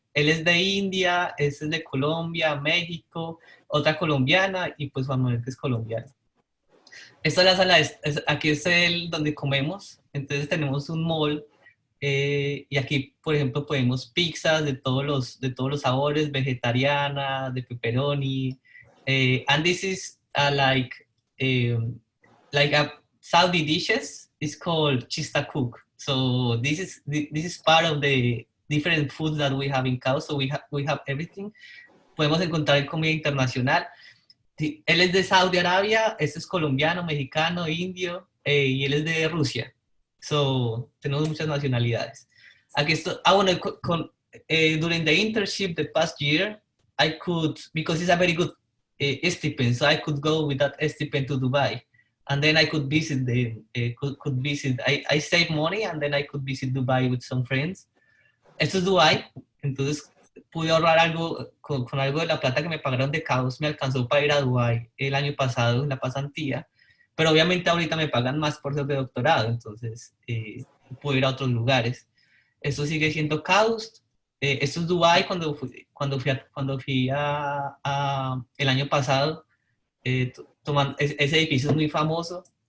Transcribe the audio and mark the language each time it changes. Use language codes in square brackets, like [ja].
[es] Él es de India, este es de Colombia, México, otra colombiana y pues Juan Manuel que es colombiano. Esta es la sala, aquí es donde comemos. Entonces tenemos un mall y aquí, por ejemplo, podemos pizzas de todos los sabores, vegetariana, de pepperoni. [en] And this is like a Saudi dishes. It's called chista cook. So this is part of the different foods that we have in KAUST. So we have everything. [es] Podemos encontrar comida internacional. Él es de Saudi Arabia, este es colombiano, mexicano, indio, y él es de Rusia. So, tenemos muchas nacionalidades. Aquí estoy, bueno, [en] during the internship the past year, I could, because it's a very good stipend, so I could go with that stipend to Dubai. And then I could visit could visit, I saved money and then I could visit Dubai with some friends. [es] Esto es Dubai, entonces pude ahorrar algo, con algo de la plata que me pagaron de KAUST, me alcanzó para ir a Dubái el año pasado en la pasantía, pero obviamente ahorita me pagan más por ser de doctorado, entonces pude ir a otros lugares. Esto sigue siendo KAUST. Esto es Dubái cuando fui el año pasado, ese edificio es muy famoso.